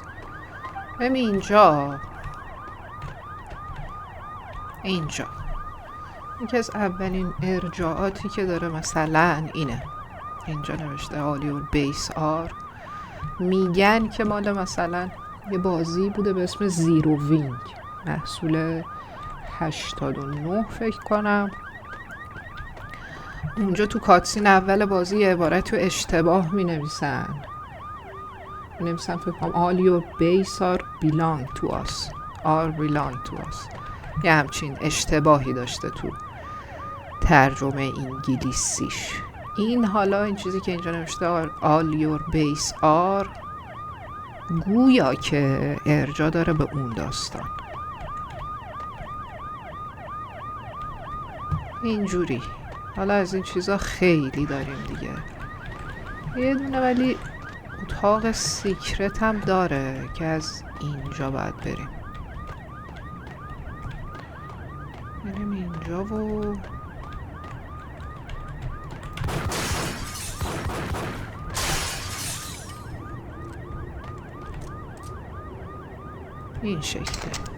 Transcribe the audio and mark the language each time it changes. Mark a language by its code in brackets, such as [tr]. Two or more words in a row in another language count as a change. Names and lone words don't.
[fa] ببین اینجا یکی از اولین ارجاعاتی که داره مثلا اینه، اینجا نوشته [en] all your base are, [fa] میگن که مال مثلا یه بازی بوده به اسم زیرو وینگ، محصول 89 فکر کنم. اونجا تو کاتسین اول بازی یه عبارت رو اشتباه می نویسن فکر کنم [en] all your base are belong to us [fa] یه همچین اشتباهی داشته تو ترجمه انگلیسیش. این حالا این چیزی که اینجا نوشته [en] all your base are [fa] گویا که ارجاع داره به اون داستان. اینجوری حالا از این چیزا خیلی داریم دیگه. یه دونه ولی اتاق سیکرت هم داره که از اینجا باید بریم اینجا و این شکله.